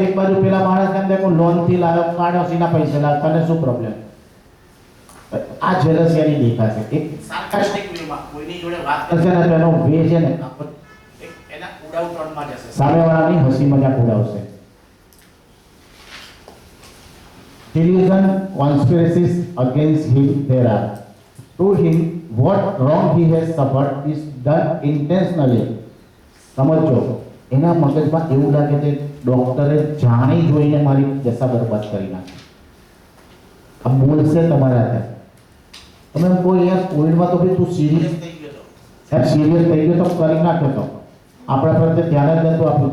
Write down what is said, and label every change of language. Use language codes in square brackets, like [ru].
[gu] એક બાજુ પેલા માણસ એમ દેખો લોન થી લાવ્યો, પાડોશીના પૈસા લાવ, તને શું પ્રોબ્લેમ? આ જેલસિયાની દેખાશે. એક સાર્કાસ્ટિક વેમાં કોઈની જોડે વાત કરશે ને તેનો વે છે ને એક એના ઉડાવ ટોનમાં જશે, સામેવાળાની હસી મજાક ઉડાવશે. [en] Delusion, conspiracies against him there are. To him, what wrong he has suffered is done intentionally. [gu] સમજો, એના મગજમાં એવું લાગે છે ડોક્ટરે જાણી જોઈને મારી દશા બરબાદ કરી નાખી. આ બોલશે તમારા હાથે. તમે એમ કહો યાર કોવિડમાં તો ભાઈ તું સિરિયસ થઈ ગયો તો, સાહેબ સિરિયસ થઈ ગયો તો કરી નાખ્યો તો, આપણા પર ધ્યાન જ નતું આપ્યું.